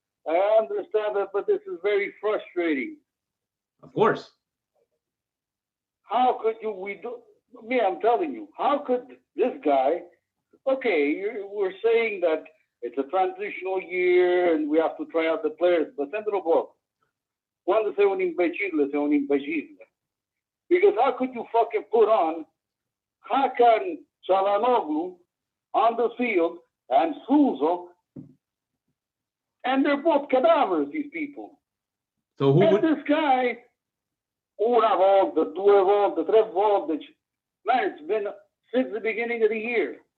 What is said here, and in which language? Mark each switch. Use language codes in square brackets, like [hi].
[en] I understand that, but this is very frustrating. Of course. how could you, me, I'm telling you, how could this guy, okay, we're saying that it's a transitional year and we have to try out the players, but send it above. [it] Quando sei un imbecille, sei un imbecille. [en] Because how could you fucking put on Hakan Çalhanoğlu on the field and Suso, and they're both cadavers, these people. So who and would? This guy, [it] una volta, due volte, tre volte, [en] man, it's been since the beginning of the year.